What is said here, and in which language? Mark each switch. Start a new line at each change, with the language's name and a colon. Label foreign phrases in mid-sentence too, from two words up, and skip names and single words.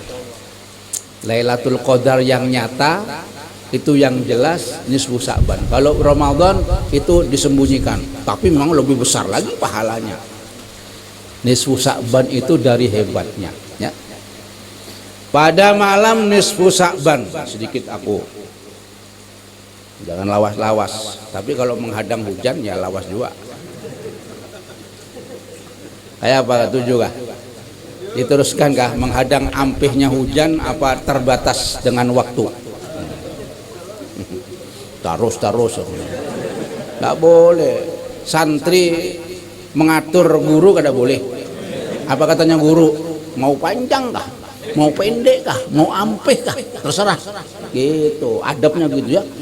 Indonesian: Lailatul Qadar yang nyata itu yang jelas nisfu Sya'ban. Kalau Ramadan itu disembunyikan, tapi memang lebih besar lagi pahalanya. Nisfu Sya'ban itu dari hebatnya ya. pada malam nisfu Sa'ban.
Banjar: Sedikit aku, jangan lawas-lawas, tapi kalau menghadang hujan ya lawas juga. Kayak apa, setuju kah? Diteruskan kah menghadang ampihnya hujan, apa terbatas dengan waktu?
Indonesian: Terus nggak boleh.
Banjar: Santri mengatur guru kada boleh. Apa katanya guru? Mau panjang kah? Mau pendek kah? Mau ampih kah? Terserah. Gitu, adabnya gitu ya.